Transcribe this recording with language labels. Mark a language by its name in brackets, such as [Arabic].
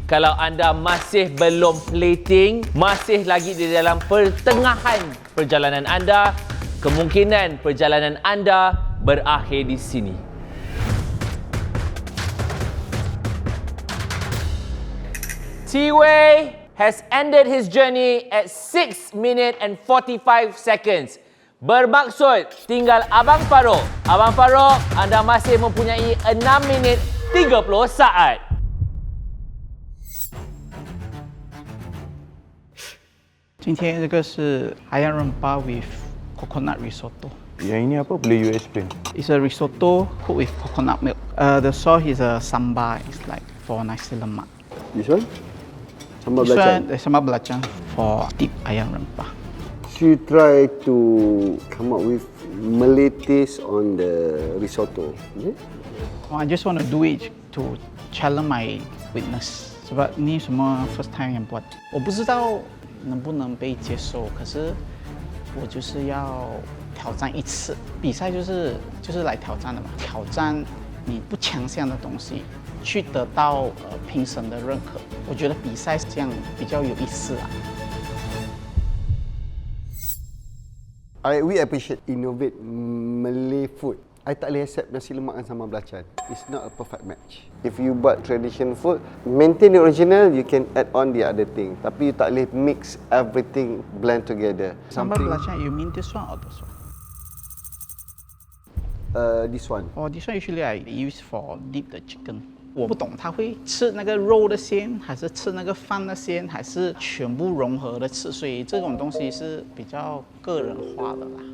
[Malay] Kalau anda masih belum plating, masih lagi di dalam pertengahan perjalanan anda, kemungkinan perjalanan anda berakhir di sini. [English] T-Way has ended his journey at 6 minutes and 45 seconds. [Malay] Bermaksud tinggal Abang Farouk. Abang Farouk, anda masih mempunyai 6 minit 30 saat. [Chinese] Ini 这个是 ayam rempah with coconut risotto. [Malay] Yang ini apa? Boleh [English] you explain? It's a risotto cooked with coconut milk. The sauce is a sambal. It's like for nasi lemak. This one? Sambal This belacan? one, sambal belacan for deep ayam rempah. She try to come up with Malay taste on the risotto. Is it? I just want to do it to challenge my witness. [Malay] Sebab ni semua [English] first time [Malay] yang buat. [Chinese] 我不知道能不能被接受，可是我就是要挑战一次。比赛就是来挑战的嘛，挑战你不强项的东西，去得到评审的认可。我觉得比赛这样比较有意思啊。 [English] We appreciate innovate Malay food. I [Malay] tak boleh [English] accept nasi lemak dengan sambal belacan. It's not a perfect match. If you buat traditional food, maintain the original, you can add on the other thing. [Malay] Tapi you tak boleh mix everything blend together. [English] Sambal belacan, you mean this one or this one? This one. Oh, this one usually I use for dip the chicken. [Chinese] 我不懂他会吃那个肉的鲜，还是吃那个饭的鲜，还是全部融合的吃，所以这种东西是比较个人化的啦。